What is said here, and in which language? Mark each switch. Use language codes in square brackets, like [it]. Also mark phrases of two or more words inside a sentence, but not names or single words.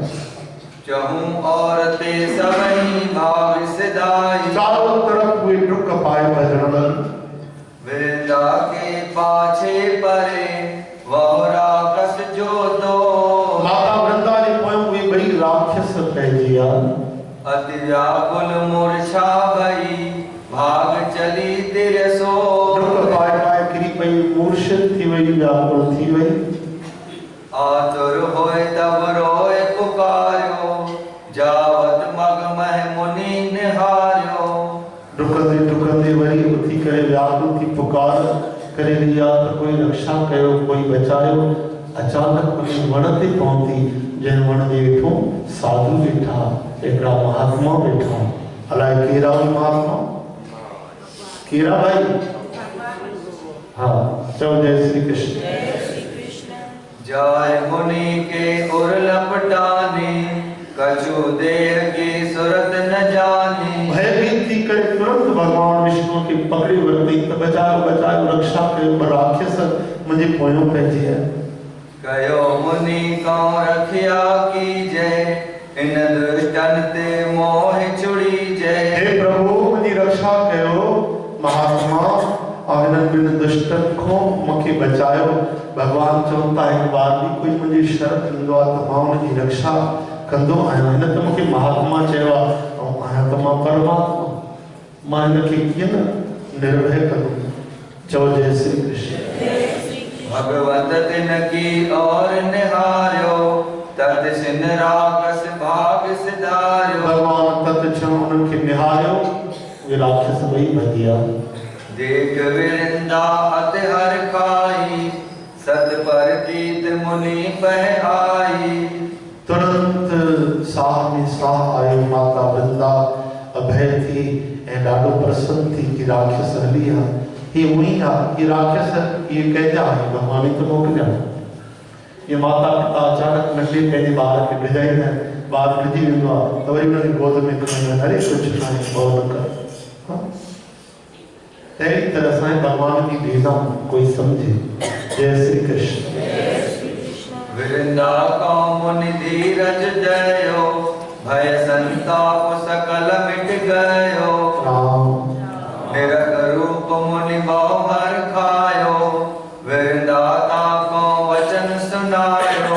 [bra] चहूं और ते सबही भाग सिधाई। [sd] चारों तरफ वे दुख पाए भजन। [bra] वृंदा के पाछे परे वह राक्षस जो दो। [sd] माता वृंदा ने पोयम वे बई राक्षस पहजिया। [bra] अति व्याकुल मूर्छा भई भाग चली तिरसो। [sd] दुख पाए पाए गिरी पई मूर्छित थी वई व्याकुल थी वई। [bra] आतुर होए तब रोए पुकार्यो जावत मग मह मुनि निहार्यो। [sd] दुखदे वरी उठी करे व्याकुल थी पुकार करे लिया तो कोई रक्षा कयो कोई बचायो। [bra] अचानक उन वण ते पहुंची [sd] जन वण जे हेठों साधु बैठा एकड़ा महात्मा बैठा। अलाए केरा महात्मा केरा भाई। [hi] हाँ चलो जय श्री कृष्ण। [bra] जाय मुनि के उर लपटाने कछु देह की सुरत न जाने। [sd] भयभीत थी करे तुरंत भगवान विष्णु की पकड़ी वरती तो बचाओ बचाओ रक्षा कयो पर राक्षस मुझे पोयो पहजी है। [bra] कयो मुनि कौ रखिया की जय इन दुष्टन ते मोह छुड़ी जय। [sd] हे प्रभु मुझी रक्षा कयो महात्मा और इन दुष्टन को मुखे बचायो। भगवान चवंता एक बार भी कोई मुझे शर्त कंदो आ तो मां उनजी रक्षा कंदो आहियां। हिन त मूंखे महात्मा चयो आहे ऐं आहियां त मां परमात्मा। मां हिनखे कीअं न निर्भय कंदुमि। चओ जय श्री कृष्ण। [bra] भगवत तिन की और निहार्यो तत सिन राक्षस भाग सिधार्यो। [sd] भगवान तत छो उनखे निहारियो वे राक्षस वही भजिया। [bra] देख वृंदा अति हर खाई सत पर जीत मुनि पह आई। [sd] तुरंत साह में साह आयो माता वृंदा अभय थी ऐं ॾाढो प्रसन्न थी कि राक्षस हली आहे। ही उही आहे ये राक्षस ये कंहिंजा आहे भगवान ई त मोकिलिया। ये माता पिता अचानक नंढे पंहिंजे ॿार खे भिजाईंदा आहिनि। ॿार भिजी वेंदो आहे त वरी हुनजी गोद में खणी अरे कुझु न आहे भउ न कर। अहिड़ी तरह सां भगवान की लीला कोई समझे। [hi] जय श्री कृष्ण। [bra] वृंदा को मुनि धीरज दयो भय संताप सकल मिट गयो। निरख रूप मुनि बहु हर खायो वृंदाता को वचन सुनायो।